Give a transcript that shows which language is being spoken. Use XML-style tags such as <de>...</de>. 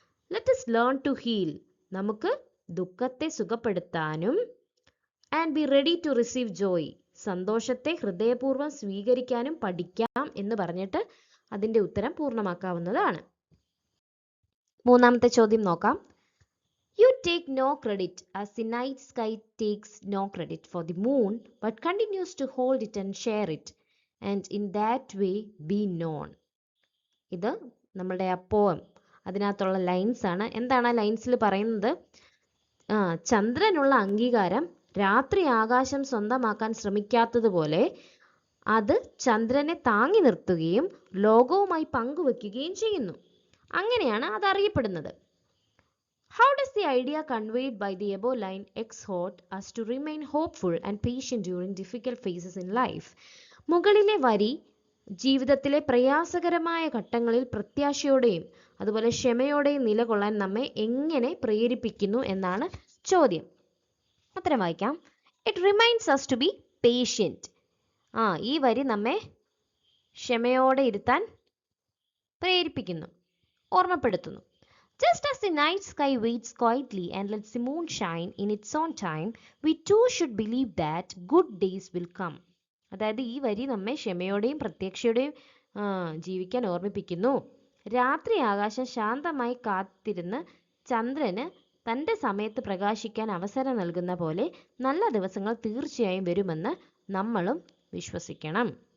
<en>let us learn to heal,</en> <ml>നമുക്ക് ദുഃഖത്തെ സുഖപ്പെടുത്താനും</ml> <en>and be ready to receive joy,</en> <ml>സന്തോഷത്തെ ഹൃദയപൂർവ്വം സ്വീകരിക്കാനും പഠിക്കാം എന്ന് പറഞ്ഞിട്ട് അതിൻ്റെ ഉത്തരം പൂർണ്ണമാക്കാവുന്നതാണ്. മൂന്നാമത്തെ ചോദ്യം നോക്കാം.</ml> <en>You take no credit as the night sky takes no credit for the moon but continues to hold it and share it. and in that way be known.</en> <ml>ഇത് നമ്മളുടെ ആ പോയം അതിനകത്തുള്ള ലൈൻസ് ആണ്. എന്താണ് ആ ലൈൻസിൽ പറയുന്നത്? ചന്ദ്രനുള്ള അംഗീകാരം രാത്രി ആകാശം സ്വന്തമാക്കാൻ ശ്രമിക്കാത്തതുപോലെ അത് ചന്ദ്രനെ താങ്ങി നിർത്തുകയും ലോകവുമായി പങ്കുവെക്കുകയും ചെയ്യുന്നു. അങ്ങനെയാണ് അത് അറിയപ്പെടുന്നത്.</ml> <en>How does the idea conveyed by the above line exhort us to remain hopeful and patient during difficult phases in life?</en> <ml>മുകളിലെ വരി ജീവിതത്തിലെ പ്രയാസകരമായ ഘട്ടങ്ങളിൽ പ്രത്യാശയോടെയും അതുപോലെ ക്ഷമയോടെയും നിലകൊള്ളാൻ നമ്മെ എങ്ങനെ പ്രേരിപ്പിക്കുന്നു എന്നാണ് ചോദ്യം. ഉത്തരം വായിക്കാം.</ml> <en>It reminds us to be patient.</en> <ml>ഈ വരി നമ്മെ ക്ഷമയോടെ ഇരുത്താൻ പ്രേരിപ്പിക്കുന്നു, ഓർമ്മപ്പെടുത്തുന്നു.</ml> <en>Just as the night sky waits quietly and lets the moon shine in its own time, we too should believe that good days will come.</en> <ml>അതായത് ഈ വരി നമ്മെ ക്ഷമയോടെയും പ്രത്യാശയോടെയും ജീവിക്കാൻ ഓർമ്മിപ്പിക്കുന്നു. രാത്രി ആകാശം ശാന്തമായി കാത്തിരുന്ന് ചന്ദ്രന് തൻ്റെ സമയത്ത് പ്രകാശിക്കാൻ അവസരം നൽകുന്ന പോലെ നല്ല ദിവസങ്ങൾ തീർച്ചയായും വരുമെന്ന് നമ്മളും വിശ്വസിക്കണം.</ml>